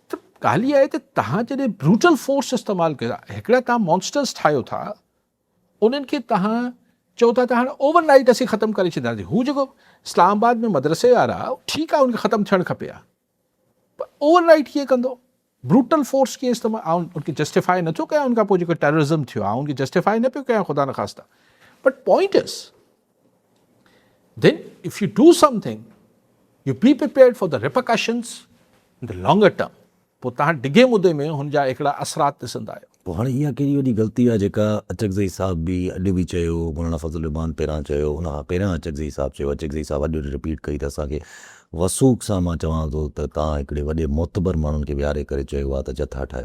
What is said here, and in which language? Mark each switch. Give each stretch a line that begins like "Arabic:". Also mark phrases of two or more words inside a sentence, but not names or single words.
Sindhi: त ॻाल्हि इहा आहे त तव्हां जॾहिं
English: brutal force
Sindhi: इस्तेमालु कयो था, हिकिड़ा तव्हां मॉन्स्टर्स ठाहियो था, उन्हनि खे तव्हां चओ था त हाणे ओवरनाइट असीं ख़तमु करे छॾींदासीं। हू जेको इस्लामाबाद में मदरसे वारा, ठीकु आहे, उनखे ख़तमु थियणु खपे हा, पर ओवरनाइट कीअं कंदो?
English: brutal force
Sindhi: कीअं इस्तेमालु? उनखे जस्टिफाई नथो कयां, उनखां पोइ जेको टेररिज़म थियो आहे उनखे जस्टिफाई न पियो कयां, ख़ुदा न ख़ास्ता।
English: but point is then if you do something, you be prepared for the repercussions in the longer term.
Sindhi: पोइ तव्हां डिघे मुदे में हुनजा हिकिड़ा असरात ॾिसंदा आहियो। पोइ हाणे इहा कहिड़ी वॾी ग़लती आहे जेका अचकज़ई साहब बि अॼु बि चयो, मौलाना फज़ल रहमान पहिरां चयो, उन खां पहिरियां अचकज़ई साहब चयो, अचकज़ई साहब अॼु रिपीट कई त असांखे वसूख सां मां चवां थो त तव्हां हिकिड़े वॾे मोतबर माण्हुनि खे विहारे करे चयो आहे त जथा ठाहियो।